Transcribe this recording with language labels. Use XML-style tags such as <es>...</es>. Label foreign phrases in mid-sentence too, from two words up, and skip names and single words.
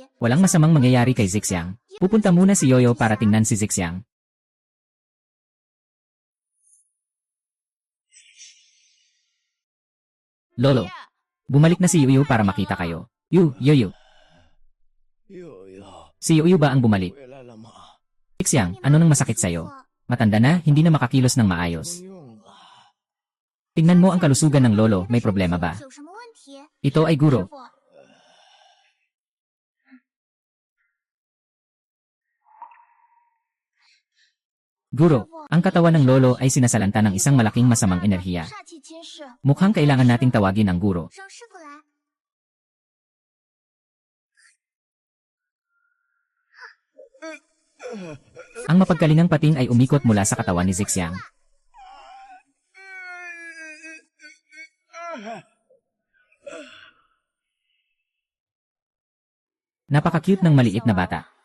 <tl>Walang masamang mangyayari kay Zixiang. Pupunta muna si Yoyo para tingnan si Zixiang. Lolo, bumalik na si Yuyu para makita kayo. Yuyu.</tl> <zh>悠悠，</zh> <tl>Si Yuyu ba ang bumalik?</tl> <zh>回来了吗？</zh> <tl>Xiang, ano nang masakit sa'yo? Matanda na, hindi na makakilos ng</tl> <zh>不</zh> <tl>maayos.</tl> <zh>用了。</zh> <tl>Tingnan mo ang kalusugan ng lolo, may problema ba?</tl> <zh>有什么问题？</zh> <tl>Ito ay</tl> <zh>师</zh> <tl>guro.</tl> <zh>傅，</zh> <tl>Guro, ang katawan ng lolo ay sinasalanta ng isang malaking masamang enerhiya.</tl> <zh>煞气侵蚀，</zh> <tl>Mukhang kailangan nating tawagin ang guro.</tl> <zh>让师傅来。</zh> <tl>Ang mapagkalingang pating ay umikot mula sa katawan ni Zixiang. Napaka-cute ng maliit na bata.</tl>